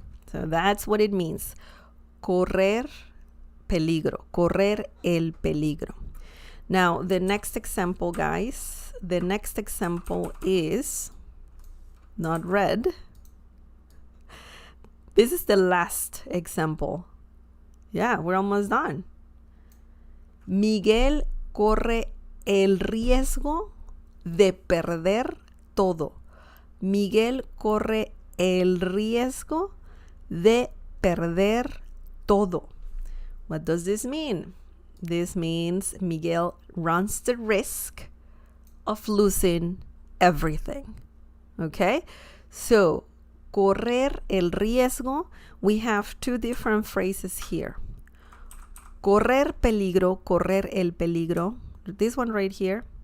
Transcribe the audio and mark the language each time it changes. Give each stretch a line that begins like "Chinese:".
English: So that's what it means.
Spanish: Correr peligro, correr el peligro.
English: Now, the next example, guys, the next example is not red. This is the last example. Yeah, we're almost done.
Spanish: Miguel corre el riesgo de perder todo. Miguel corre el riesgo de perder todo.
English: What does this mean? This means Miguel runs the risk of losing everything. Okay, so
Spanish: correr el riesgo,
English: we have two different phrases here.
Spanish: Correr peligro, correr el peligro.
English: This one right here.